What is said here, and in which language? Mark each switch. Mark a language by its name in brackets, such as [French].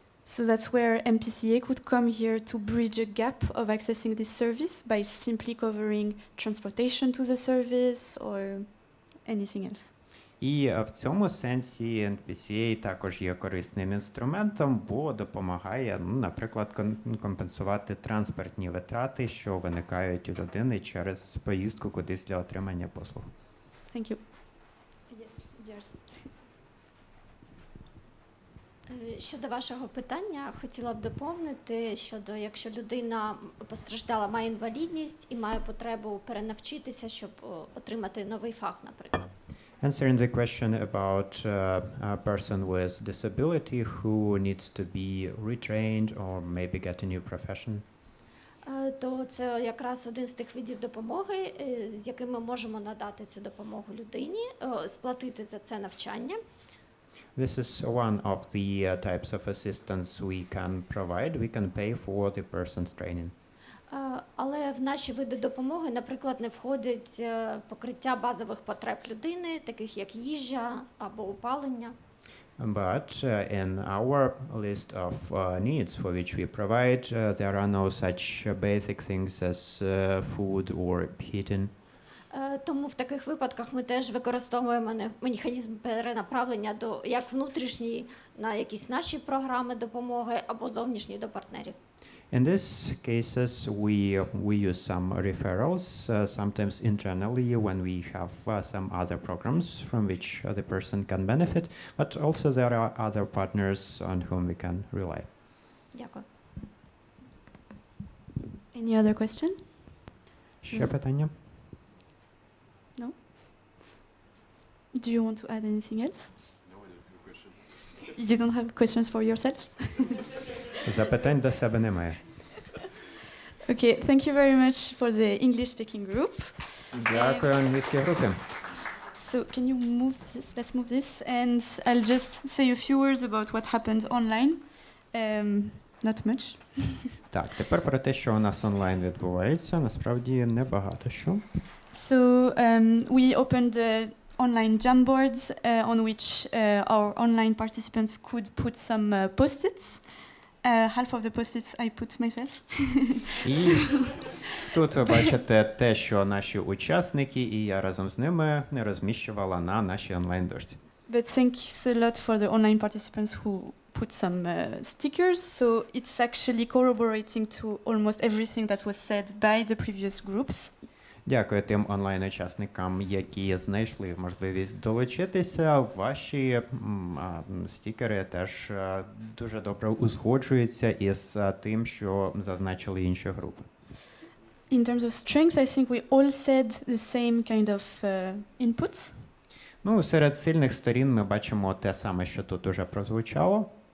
[English] So that's where MPCA could come here to bridge a gap of accessing this service by simply covering transportation to the service or anything else. [Ukrainian] І в цьому сенсі NPCA також є корисним інструментом, бо допомагає, наприклад, компенсувати транспортні витрати, що виникають у людини через поїздку кудись для отримання послуг. [English] Thank you. Yes, yours. [Ukrainian] Щодо вашого питання, хотіла б доповнити, щодо якщо людина постраждала, має інвалідність і має потребу перенавчитися, щоб отримати новий фах, наприклад. [English] Answering the question about a person with disability who needs to be retrained or maybe get a new profession. [Ukrainian] То це якраз один з тих видів допомоги, з яким ми можемо надати цю допомогу людині, сплатити за це навчання. [English] This is one of the types of assistance we can provide. We can pay for the person's training. [Ukrainian] Але в наші види допомоги, наприклад, не входить покриття базових потреб людини, таких як їжа або опалення. [English] But in our list of needs for which we provide, there are no such basic things as food or heating. [Ukrainian] Тому в таких випадках ми теж використовуємо механізм перенаправлення як внутрішній на якісь наші програми допомоги або зовнішні до партнерів. [English] In these cases, we use some referrals, sometimes internally when we have some other programs from which the person can benefit, but also there are other partners on whom we can rely. [Ukrainian] Дякую. [English] Any other question? [Ukrainian] Ще питання? [English] No? Do you want to add anything else? You don't have questions for yourself? [Ukrainian] Запитань до себе немає. [English] Okay, thank you very much for the English-speaking group. [Ukrainian] Дякую англійській групі. [English] So can you move this? Let's move this, and I'll just say a few words about what happened online. Not much. [Ukrainian] Так, тепер про те, що у нас онлайн відбувається, насправді небагато що. [English] So we opened online Jamboards on which our online participants could put some post-its. Half of the post-its I put myself. [Ukrainian] І тут ви бачите те, що наші учасники і я разом з ними розміщувала на нашій онлайн-дошці. [English] But thanks a lot for the online participants who put some stickers. So it's actually corroborating to almost everything that was said by the previous groups. [Ukrainian] Дякую тим онлайн-учасникам, які знайшли можливість долучитися. Ваші стікери теж дуже добре узгоджуються із тим, що зазначили інші групи. [English] In terms of strength, I think we all said the same kind of inputs. [Ukrainian] Ну, серед сильних сторін ми бачимо те саме, що тут уже прозвучало.